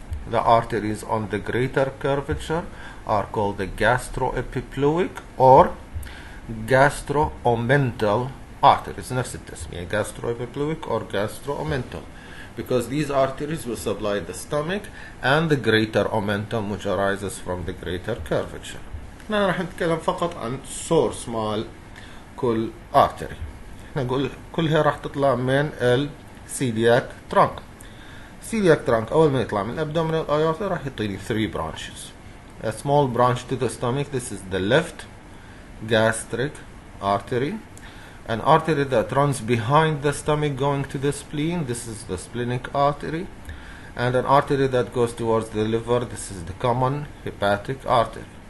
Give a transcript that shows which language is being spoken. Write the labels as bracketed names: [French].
[English] The arteries on the greater curvature are called the gastro-epiploic or gastro-omental arteries. [Arabic] نفس التسمية, [English] gastro-epiploic or gastro-omental. because these arteries will supply the stomach and the greater omentum which arises from the greater curvature. [Arabic] احنا راح نتكلم فقط عن source مال كل artery. احنا نقول كلها راح تطلع من ال celiac trunk. celiac trunk أول ما يطلع من abdominal aorta راح يعطيني 3 branches. [English] A small branch to the stomach, this is the left gastric artery. An artery that runs behind the stomach going to the spleen, this is the splenic artery. And an artery that goes towards the liver, this is the common hepatic artery.